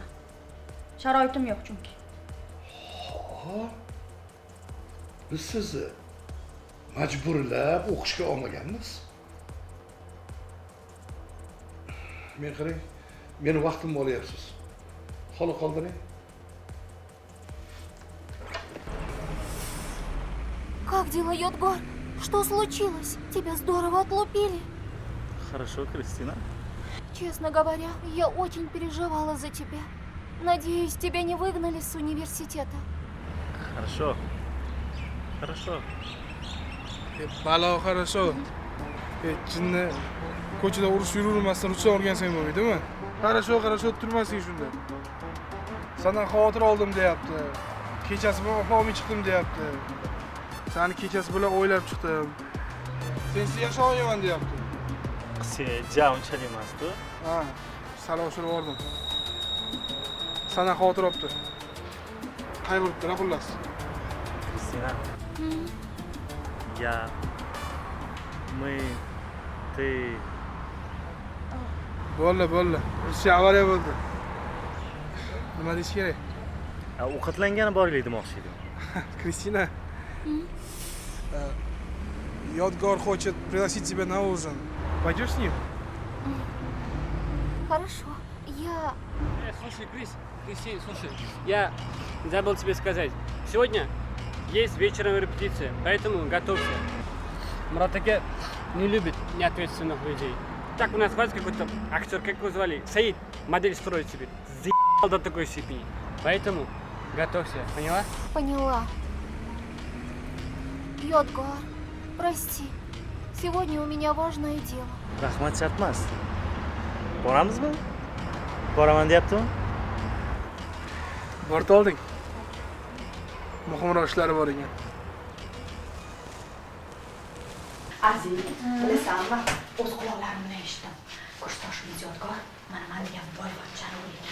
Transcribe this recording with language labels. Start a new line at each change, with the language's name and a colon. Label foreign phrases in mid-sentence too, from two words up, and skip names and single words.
Uzbek: Sharoitim yo'q chunki. Biz sizni majburlab o'qishga olmaganmiz. Men qarang, meni vaqtimni olyapsiz. Xoli qoldiring.
Russian: Как дела, Йодгор? Что случилось? Тебя здорово отлупили. Хорошо, Кристина. Честно говоря, я очень переживала за тебя. Надеюсь, тебя не выгнали с университета. Хорошо. Хорошо. Balo, хорошо.
Uzbek: Jinni ko'chada urush yuravermasdan ruchsa o'rgansang bo'lmaydimi? Хорошо, turmasang shunda. Sandan xavotir oldim deyapti. Kechasi bilan uxlolmay chiqdim deyapti. Sani kechasi bilan o'ylab chiqdim. Sensiz yasha olmayman deyapti. Qisiga unchalik emas-ku. Ha, sal oshirib oldim. Sandan xavotir olibdi. Qay bo'libdi, xullas.
Russian: Кристина. Я... Мы... Ты...
Uzbek: Bo'ldi. Ruscha avariya bo'ldi. Nima deyish kerak? Ovqatlangani borlik demoqchi edim.
Russian: Кристина. Йодгор хочет пригласить тебя на ужин. Пойдешь с ним? Хорошо. Я... Слушай, Кристина, слушай, я забыл тебе сказать. Сегодня есть вечером репетиция, поэтому готовься. Муратаке не любит неответственных людей. Так у нас хватит какой-то актер, как его звали? Саид, модель строит себе. Заебал до такой степени. Поэтому готовься, поняла? Поняла. Йодгор, прости. Сегодня у меня важное дело.
Uzbek: Rahmat shartmas. Boramizmi? Boraman deyaptimi? Borta olding. Muhimroq ishlari bor ekan. Aziz, bilasanmi? O'z quloqlarim bilan eshitdim. Kursdoshimiz Yodgor mana degan boyvachchani o'ylagan.